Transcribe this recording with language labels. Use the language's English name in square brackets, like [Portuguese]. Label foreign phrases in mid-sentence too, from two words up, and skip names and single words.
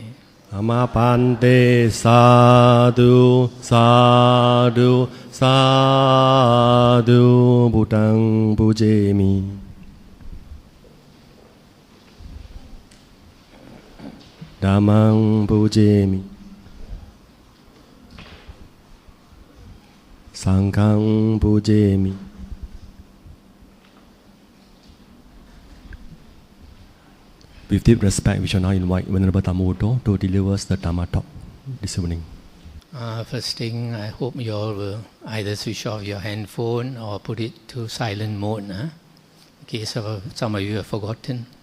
[Pali] Amapante Sadhu Sadhu Sadhu Buddhang Pujemi Dhammang Pujemi Sanghang Pujemi [English] With deep respect, we shall now invite Venerable Dhammavuddho to deliver the Dhamma talk this evening. First thing, I hope you all will either switch off your handphone or put it to silent mode, in case some of you have forgotten.